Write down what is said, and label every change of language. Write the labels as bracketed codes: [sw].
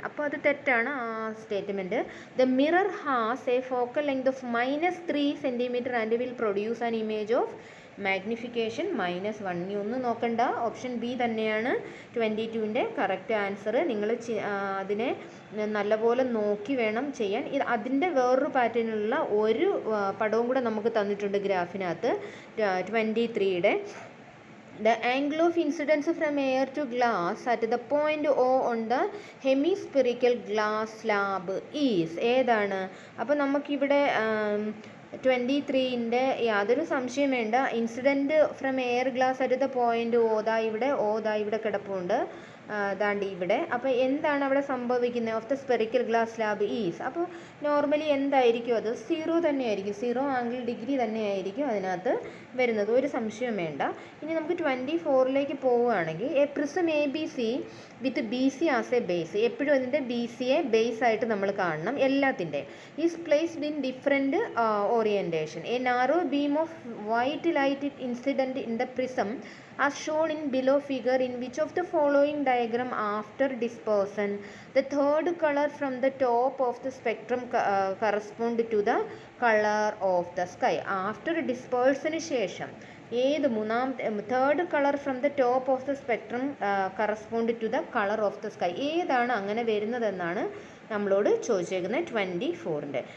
[ml] അപ്പോൾ അത് തെറ്റാണ് ആ statement. [en] The mirror has a focal length of -3 centimetre and will produce an image of magnification -1. [ml] ഇനി ഒന്നും നോക്കണ്ട, ഓപ്ഷൻ ബി തന്നെയാണ് 22ൻ്റെ കറക്റ്റ് ആൻസർ. നിങ്ങൾ അതിനെ നല്ലപോലെ നോക്കി വേണം ചെയ്യാൻ. ഇത് അതിൻ്റെ വേറൊരു പാറ്റേണിലുള്ള ഒരു പടവും കൂടെ നമുക്ക് തന്നിട്ടുണ്ട് ഗ്രാഫിനകത്ത് 23യുടെ. [en] The angle of incidence from air to glass at the point O on the hemispherical glass slab is [ml] ഏതാണ്? അപ്പോൾ നമുക്കിവിടെ 23ൻ്റെ യാതൊരു സംശയം വേണ്ട. [en] incident from air glass at the point O, [ml] ദാ ഇവിടെ കിടപ്പുണ്ട്, ദാണ്ട് ഇവിടെ. അപ്പോൾ എന്താണ് അവിടെ സംഭവിക്കുന്നത്? [en] Of the spherical glass slab is. [ml] അപ്പോൾ നോർമലി എന്തായിരിക്കും അത്? 0 തന്നെയായിരിക്കും, 0 ആംഗിൾ ഡിഗ്രി തന്നെയായിരിക്കും അതിനകത്ത് വരുന്നത്, ഒരു സംശയം വേണ്ട. ഇനി നമുക്ക് 24ലേക്ക് പോവുകയാണെങ്കിൽ, [en] A prism A B C with B C as a base. [ml] എപ്പോഴും അതിൻ്റെ ബി സിയെ ബേസ് ആയിട്ട് നമ്മൾ കാണണം എല്ലാത്തിൻ്റെ. [en] Is placed in different orientation. A narrow beam of white light incident in the prism as shown in below figure. In which of the following diagram after dispersion the third color from the top of the spectrum correspond to the color of the sky? After dispersion [ml] ശേഷം ഏത് [en] third colour from the top of the spectrum correspond to the colour of the sky, [ml] ഏതാണ് അങ്ങനെ വരുന്നതെന്നാണ് നമ്മളോട് ചോദിച്ചേക്കുന്നത് 24ൻ്റെ.